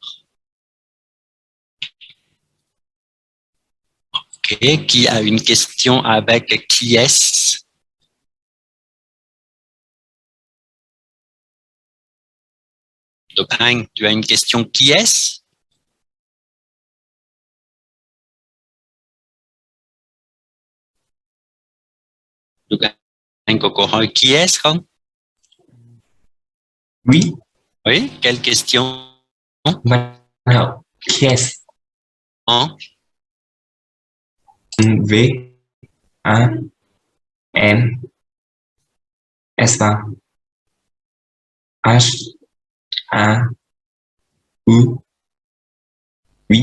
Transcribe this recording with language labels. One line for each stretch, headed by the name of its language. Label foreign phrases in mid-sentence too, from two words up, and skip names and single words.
French: Ok, qui a une question avec qui est-ce? Donc, Anh, tu as une question, qui est-ce? Donc,
Vietnamese: Anh có câu hỏi
French: qui est-ce
Vietnamese: không?
French: Oui, Oui, quelle question? Văn Hậu. Yes. En? V A N Espace. H, A, U, oui.